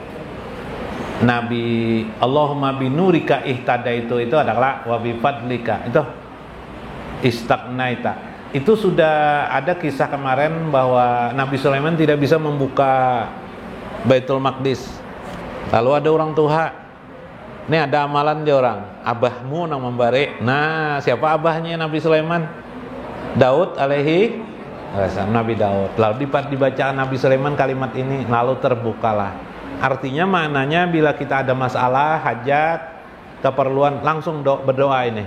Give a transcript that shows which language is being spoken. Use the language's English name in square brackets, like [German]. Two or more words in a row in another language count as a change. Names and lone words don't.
[Arabic] Nabi اللهم بنورك اهتديت, [Indonesian] itu adalah [Arabic] وبفضلك. [Indonesian] Itu istagnaita. Itu sudah ada kisah kemarin bahwa Nabi Sulaiman tidak bisa membuka Baitul Maqdis. Lalu ada orang tua, ini ada amalan dia orang, [Banjar] abahmu nang membari. [Indonesian] Nah, siapa abahnya Nabi Sulaiman? Daud alaihi Nabi Daud. Lalu dibaca Nabi Sulaiman kalimat ini, lalu terbukalah. Artinya maknanya bila kita ada masalah, hajat, keperluan, langsung berdoa ini.